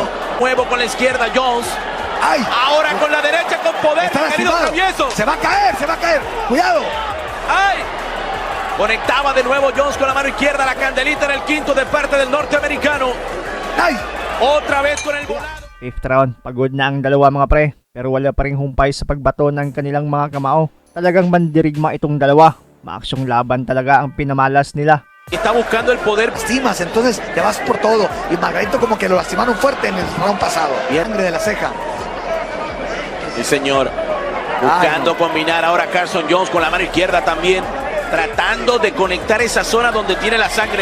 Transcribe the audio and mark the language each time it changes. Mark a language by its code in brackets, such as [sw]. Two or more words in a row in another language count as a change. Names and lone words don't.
[es] Nuevo con la izquierda Jones. Ahora con la derecha con poder. Margarito travieso. Se va a caer. Cuidado. Conectaba de nuevo Jones con la mano izquierda. La candelita en el quinto de parte del norteamericano. Otra vez con el volado. [en] Fifth round, [tl] pagod na ang dalawa mga pre. Pero wala pa ring humpay sa pagbato ng kanilang mga kamao. Talagang mandirigma itong dalawa. Maaksyong laban talaga ang pinamalas nila. [es] Está buscando el poder. Lastimas, entonces te vas por todo. Y Margarito como que lo lastimaron fuerte en el round pasado. Sangre de la ceja. Sí, señor. Buscando combinar ahora Carson Jones con la mano izquierda también. Tratando de conectar esa zona donde tiene la sangre.